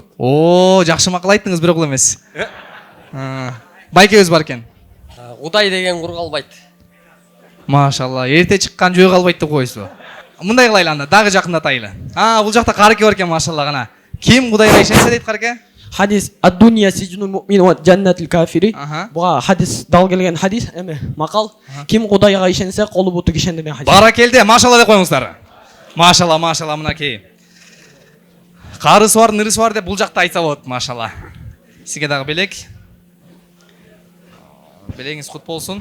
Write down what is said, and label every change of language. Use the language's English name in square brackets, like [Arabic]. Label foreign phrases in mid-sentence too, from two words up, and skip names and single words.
[Kyrgyz] О, жакшы макал айттыңыз, бирок бул эмес. Байкебиз бар экен. Кудай деген кур калбайт. Машалла, эрте чыккан жөө калбайт деп коесузбу? Мындай кылайлы анда, дагы жакындатайлы. Бул жакта карыке бар экен, машалла гана. Ким Кудайга ишенсе дейт карыке? [Arabic] حديث الدنيا سجن المؤمن وجنة الكافر. [Kyrgyz] Буга hadis дал келген hadis эме макал. Ким Кудайга ишенсе, колу буту ишен деген hadis. Баракелде, машалла деп коюңуздар. Машалла, машалла мынакей. Карысы бар, нырысы бар деп бул жакта айтса болот, машалла. Сизге дагы белек. Белеңиз кут болсун.